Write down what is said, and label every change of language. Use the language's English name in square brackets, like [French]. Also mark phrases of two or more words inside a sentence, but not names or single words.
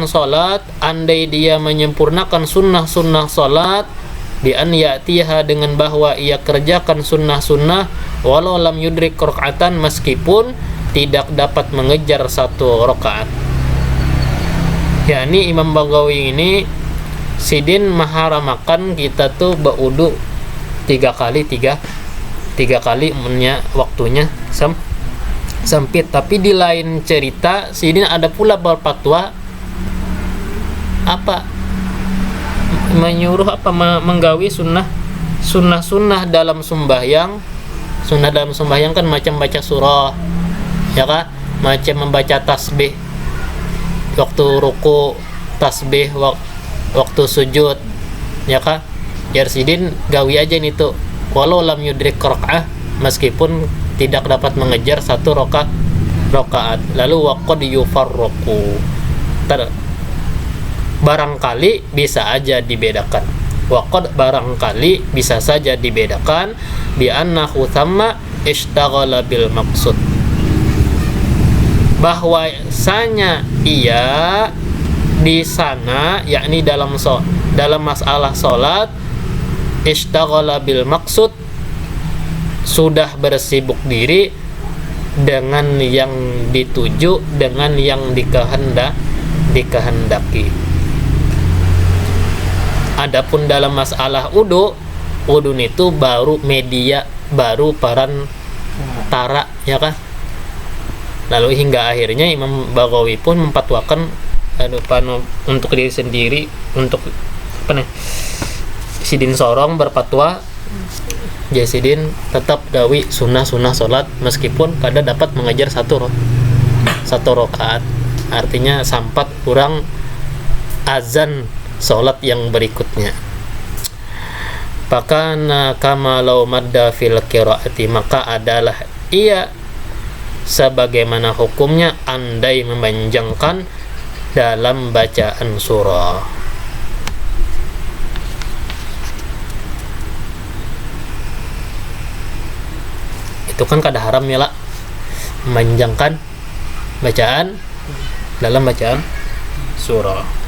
[Indonesian] salat, andai dia menyempurnakan sunnah-sunnah salat [Arabic] بأن يأتيها, [Indonesian] dengan bahwa ia kerjakan sunnah-sunnah [Arabic] ولو لم يدرك ركعة, [Indonesian] meskipun tidak dapat mengejar 1 rakaat. [Banjar] yakni Imam Baghawi ini sidin maharamakan kita tuh baudu 3 kali waktunya sempit. Tapi di lain cerita sidin ada pula berfatwa menyuruh menggawi sunnah dalam sembahyang. [Indonesian] Sunnah dalam sembahyang kan macam baca surah ya kan, macam membaca tasbih waktu ruku, tasbih waktu sujud ya kan. [Banjar] Sidin gawi aja nih tuh [Arabic] ولو لم يدرك ركعة, [Indonesian] meskipun tidak dapat mengejar 1 rakaat. Lalu [Arabic] وقد يفرق, [Indonesian] barangkali bisa aja dibedakan. [Arabic] Waqad [Indonesian] barangkali bisa saja dibedakan [Arabic] بأنه ثم اشتغل بالمقصود, [Indonesian] bahwasanya ia di sana yakni dalam masalah salat [Arabic] اشتغل بالمقصود, [Indonesian] sudah bersibuk diri dengan yang dituju, dengan yang dikehendaki. Adapun dalam masalah wudu itu baru media, baru perantara ya kan. Lalu hingga akhirnya Imam Baghawi pun memfatwakan untuk diri sendiri, untuk sidin sorong berfatwa [Banjar] Sidin tetap gawi sunnah sholat meskipun kada dapat mengejar 1 rakaat. Artinya sampat kurang azan sholat yang berikutnya. [Indonesian] Pakana [Arabic] كما لو مد في القراءة, [Indonesian] maka adalah ia sebagaimana hukumnya andai memanjangkan dalam bacaan surah. Itu kan kada haram ya lah, memanjangkan bacaan dalam bacaan surah.